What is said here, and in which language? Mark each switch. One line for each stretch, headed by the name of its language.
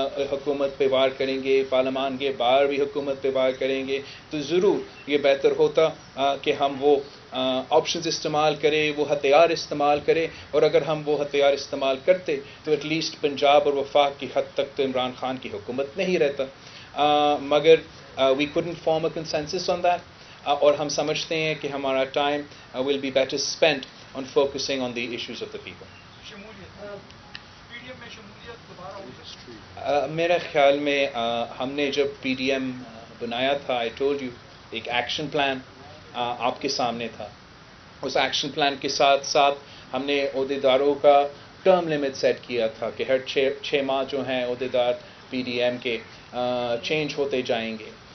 Urdu: حکومت پہ وار کریں گے, پارلیمان کے باہر بھی حکومت پہ وار کریں گے, تو ضرور یہ بہتر ہوتا کہ ہم وہ آپشنز استعمال کریں, وہ ہتھیار استعمال کریں. اور اگر ہم وہ ہتھیار استعمال کرتے تو
English: at least
Urdu: پنجاب اور وفاق کی حد تک تو عمران خان کی حکومت نہیں رہتا. مگر
English: we couldn't form a consensus on that,
Urdu: اور ہم سمجھتے ہیں کہ ہمارا time
English: will be better spent on focusing on the issues of the people.
Urdu: P D M میں شمولیت دوبارہ ہو سکتی؟ میرے خیال میں ہم نے جب پی ڈی ایم بنایا تھا,
English: I told you,
Urdu: ایک ایکشن پلان آپ کے سامنے تھا. اس ایکشن پلان کے ساتھ ساتھ ہم نے عہدیداروں کا ٹرم لمٹ سیٹ کیا تھا کہ ہر 6 ماہ جو ہیں عہدیدار پی ڈی ایم کے چینج ہوتے جائیں گے.